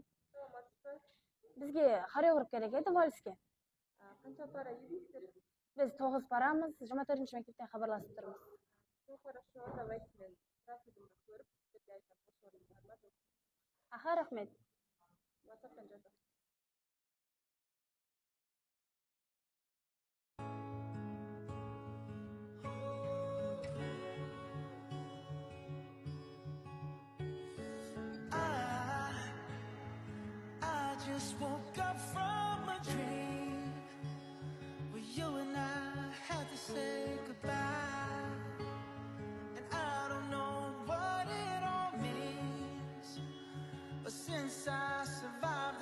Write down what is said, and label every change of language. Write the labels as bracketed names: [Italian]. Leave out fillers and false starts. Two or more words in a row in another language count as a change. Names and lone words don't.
[Kazakh] Бізге хореограф керек еді вальске. Қанша пара едіңіздер? Біз 9 барамыз, 24-ші мектептен хабарласып тұрмыз. [Russian] Хорошо, давайте [Kazakh] мен графигімді көріп, сіздерге айтамын, осы орын бар ма жоқ. Аха, рахмет. WhatsApp-тан жазамын. [English] I just woke up from a dream where you and I had to say goodbye, and I don't know what it all means, but since I survived